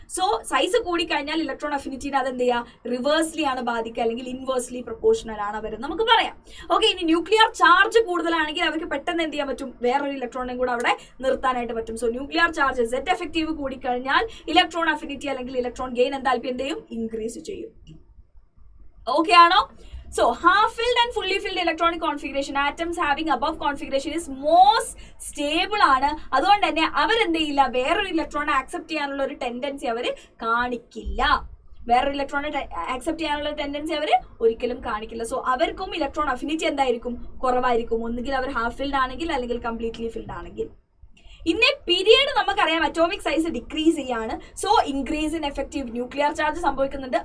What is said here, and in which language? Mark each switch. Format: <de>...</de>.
<ml>So size കൂടിക്കഴിഞ്ഞാൽ electron അഫിനിറ്റിനെ അതെന്ത് ചെയ്യുക? റിവേഴ്സ്ലി ആണ് ബാധിക്കുക അല്ലെങ്കിൽ ഇൻവേഴ്സ്ലി പ്രൊപ്പോർഷണൽ ആണ് അവർ നമുക്ക് പറയാം. ഓക്കെ, ഇനി ന്യൂക്ലിയർ ചാർജ് കൂടുതലാണെങ്കിൽ അവർക്ക് പെട്ടെന്ന് എന്ത് ചെയ്യാൻ പറ്റും? വേറൊരു ഇലക്ട്രോണേയും കൂടെ അവിടെ നിർത്താനായിട്ട് പറ്റും. So nuclear charge set effective കൂടിക്കഴിഞ്ഞാൽ ഇലക്ട്രോൺ അഫിനിറ്റി അല്ലെങ്കിൽ ഇലക്ട്രോൺ ഗെയിൻ എന്താൽപ്പി എന്ത് ചെയ്യും? ഇൻക്രീസ് ചെയ്യും. ഓക്കെ ആണോ?</ml> <en>So half-filled and fully filled electronic configuration, atoms having above configuration is most stable</en> <ml>ആണ്. അതുകൊണ്ട് തന്നെ അവരെന്ത് ചെയ്യില്ല? വേറൊരു ഇലക്ട്രോണെ ആക്സെപ്റ്റ് ചെയ്യാനുള്ള ഒരു ടെൻഡൻസി അവർ കാണിക്കില്ല. വേറൊരു ഇലക്ട്രോണെ ആക്സെപ്റ്റ് ചെയ്യാനുള്ള ടെൻഡൻസി അവർ ഒരിക്കലും കാണിക്കില്ല. സോ അവർക്കും ഇലക്ട്രോൺ അഫിനിറ്റി എന്തായിരിക്കും? കുറവായിരിക്കും. ഒന്നുകിൽ അവർ ഹാഫ് ഫിൽഡ് ആണെങ്കിൽ അല്ലെങ്കിൽ കംപ്ലീറ്റ്ലി ഫിൽഡ് ആണെങ്കിൽ. ഇൻ എ പീരിയഡ് നമുക്കറിയാം അറ്റോമിക് സൈസ് ഡിക്രീസ് ചെയ്യാണ്. So increase in effective nuclear charge സംഭവിക്കുന്നുണ്ട്.</ml>